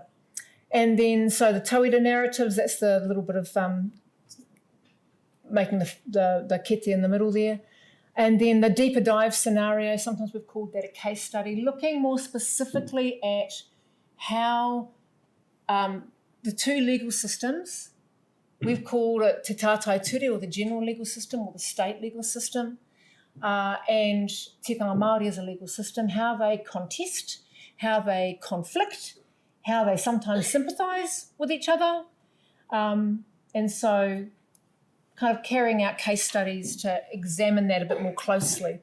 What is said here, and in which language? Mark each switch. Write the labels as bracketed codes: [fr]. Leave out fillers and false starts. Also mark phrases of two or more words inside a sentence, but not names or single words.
[en] And then, so the tauira narratives, that's the little bit of making the kete in the middle there. And then the deeper dive scenario, sometimes we've called that a case study, looking more specifically at how the two legal systems, we've called it [mi] te tātai ture, [en] or the general legal system, or the state legal system, and tikanga Māori as a legal system, how they contest, how they conflict, how they sometimes sympathise with each other. And so kind of carrying out case studies to examine that a bit more closely.